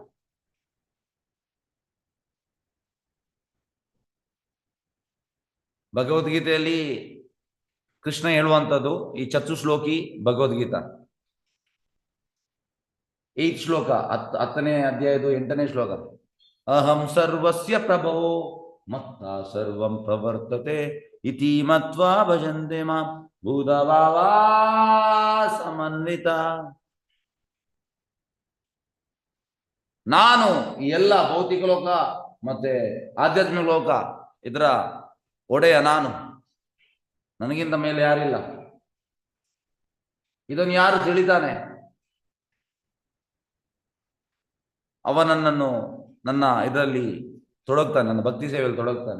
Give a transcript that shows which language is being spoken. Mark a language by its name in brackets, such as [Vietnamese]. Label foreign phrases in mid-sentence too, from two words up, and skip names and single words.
[Kannada] ಭಗವದ್ಗೀತೆಯಲ್ಲಿ ಕೃಷ್ಣ ಹೇಳುವಂಥದ್ದು ಈ ಚತುಶ್ಲೋಕಿ ಭಗವದ್ಗೀತಾ 8th ಶ್ಲೋಕ, 10ನೇ ಅಧ್ಯಾಯದ 8ನೇ ಶ್ಲೋಕ. [Sanskrit] ಅಹಂ ಸರ್ವಸ್ಯ ಪ್ರಭವೋ ಮತ್ತ ಸರ್ವಂ ಪ್ರವರ್ತತೆ ಇತಿ ಮತ್ವಾ ಭಜಂತೆ ಮಾಂ ಭೂತಭಾವಾ ಸಮನ್ವಿತ. [Kannada] ನಾನು ಈ ಎಲ್ಲ ಭೌತಿಕ ಲೋಕ ಮತ್ತೆ ಆಧ್ಯಾತ್ಮಿಕ ಲೋಕ ಇದರ ಒಡೆಯ ನಾನು, ನನಗಿಂತ ಮೇಲೆ ಯಾರಿಲ್ಲ. ಇದನ್ನು ಯಾರು ತಿಳಿತಾನೆ ಅವನನ್ನು ನನ್ನ ಇದರಲ್ಲಿ ತೊಡಗ್ತಾನೆ, ನನ್ನ ಭಕ್ತಿ ಸೇವೆಯಲ್ಲಿ ತೊಡಗ್ತಾನೆ.